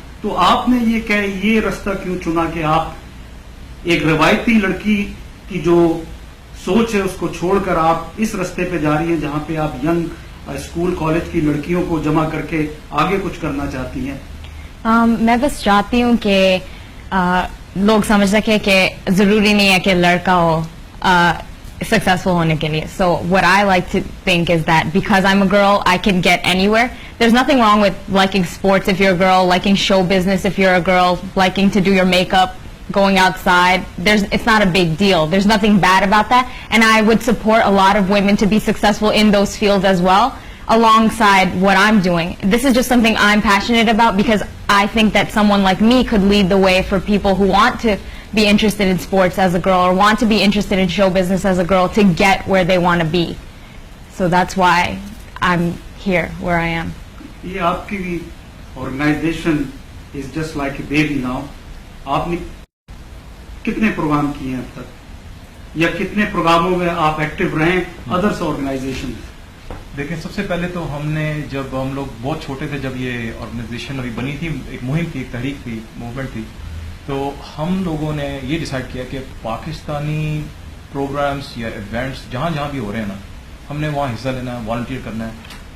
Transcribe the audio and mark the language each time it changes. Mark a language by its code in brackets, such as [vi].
[ur] تو آپ نے یہ راستہ کیوں چنا کہ آپ ایک روایتی لڑکی کی جو سوچ ہے اس کو چھوڑ کر آپ اس راستے پہ جا رہی ہیں جہاں پہ آپ ینگ اسکول کالج کی لڑکیوں کو جمع کر کے آگے کچھ کرنا چاہتی ہیں؟ میں بس چاہتی ہوں کہ لوگ سمجھ سکے کہ ضروری نہیں ہے کہ لڑکا ہو successful ہونے کے لیے. [en] So what I like to think is that because I'm a girl, I can get anywhere. There's nothing wrong with liking sports if you're a girl, liking show business if you're a girl, liking to do your makeup, going outside. It's not a big deal. There's nothing bad about that. And I would support a lot of women to be successful in those fields as well, alongside what I'm doing. This is just something I'm passionate about because I think that someone like me could lead the way for people who want to be interested in sports as a girl or want to be interested in show business as a girl to get where they want to be. So that's why I'm here where I am. [ur] یہ آپ کی [en] Organization is just like a baby now. [ur] آپ نے کتنے programme کیے ہیں اب تک, یا کتنے پروگراموں میں آپ ایکٹیو رہے ادرس آرگنائزیشن؟ دیکھیں, سب سے پہلے تو ہم نے جب ہم لوگ بہت چھوٹے تھے, جب یہ آرگنائزیشن ابھی بنی تھی, ایک مہم تھی, ایک تحریک تھی, موومنٹ تھی, تو ہم لوگوں نے یہ ڈیسائیڈ کیا کہ پاکستانی پروگرامس یا ایونٹس جہاں جہاں بھی ہو رہے ہیں نا, ہم نے وہاں حصہ لینا ہے, والنٹیئر کرنا ہے.